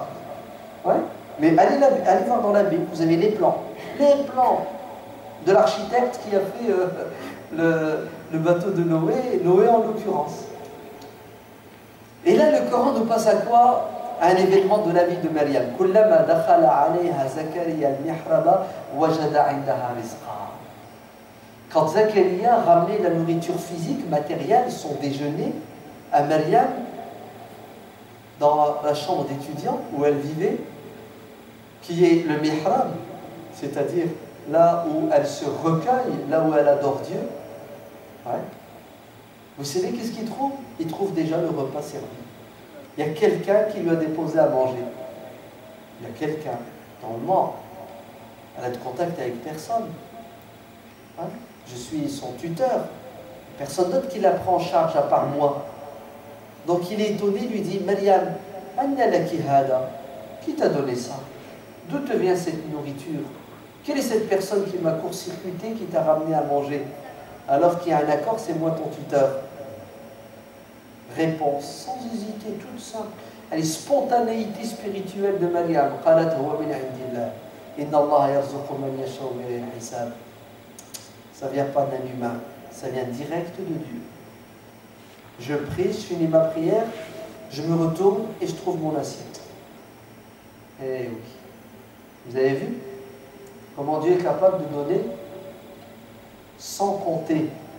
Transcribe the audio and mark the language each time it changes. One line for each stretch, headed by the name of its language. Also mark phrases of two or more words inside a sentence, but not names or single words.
French: Ouais? Mais allez voir dans la Bible, vous avez les plans de l'architecte qui a fait le bateau de Noé, Noé en l'occurrence. Et là, le Coran nous passe à quoi? À un événement de la vie de Maryam.
Arabic: كلما دخل عليها زكريا المحراب وجد عندها رزقا.
French: Quand Zakaria ramenait la nourriture physique, matérielle, son déjeuner, à Maryam, dans la chambre d'étudiant où elle vivait, qui est le mihrab, c'est-à-dire là où elle se recueille, là où elle adore Dieu. Ouais. Vous savez qu'est-ce qu'il trouve? Il trouve déjà le repas servi. Il y a quelqu'un qui lui a déposé à manger. Il y a quelqu'un. Normalement, elle a de contact avec personne. Hein? Je suis son tuteur. Personne d'autre qui la prend en charge à part moi. Donc il est étonné, il lui dit,
Arabic: مريم أنى لك هذا?
French: Qui t'a donné ça? D'où te vient cette nourriture? Quelle est cette personne qui m'a court-circuité, qui t'a ramené à manger? Alors qu'il y a un accord, c'est moi ton tuteur. Réponse, sans hésiter, toute simple. Elle est spontanéité spirituelle de Maryam.
Arabic: قالت هو من عند الله إن الله يرزق من يشاء بغير حساب.
French: Ça ne vient pas d'un humain, ça vient direct de Dieu. Je prie, je finis ma prière, je me retourne et je trouve mon assiette. Eh oui. Vous avez vu comment Dieu est capable de donner sans compter.